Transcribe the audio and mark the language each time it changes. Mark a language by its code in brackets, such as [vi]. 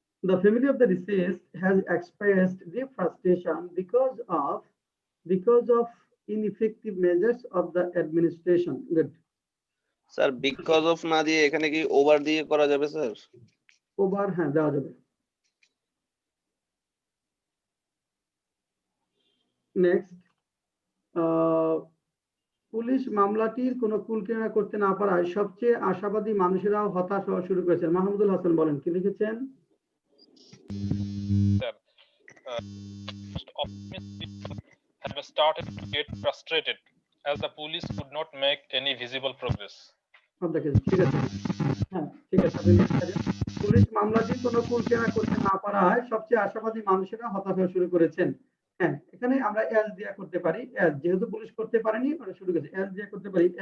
[en] The family of the deceased has expressed deep frustration because of ineffective measures of the administration. Good. [bn] Sir, [en] because of [bn] না দিয়ে এখানে কি over দিয়ে করা যাবে স্যার? ওভার হ্যাঁ দেওয়া যাবে। নেক্সট, পুলিশ মামলাটির কোনো কুল কিনারা করতে না পারায় সবচেয়ে আশাবাদী মানুষেরাও হতাশ হওয়া শুরু করেছেন। মাহমুদুল হাসান বলেন, কি লিখেছেন? [en] Have started to get frustrated as the police could not make any visible progress. [bn] ঠিক আছে, হ্যাঁ ঠিক আছে। পুলিশ মামলাটির কোনো কুল কিনারা করতে না পারায় সবচেয়ে আশাবাদী মানুষেরা হতাশ হওয়া শুরু করেছেন। হ্যাঁ, এখানে আমরা এজ দিয়া করতে পারি। এজ যেহেতু পুলিশ করতে পারেনি, ওটা শুরু করেছে, এজ দিয়া করতে পারি।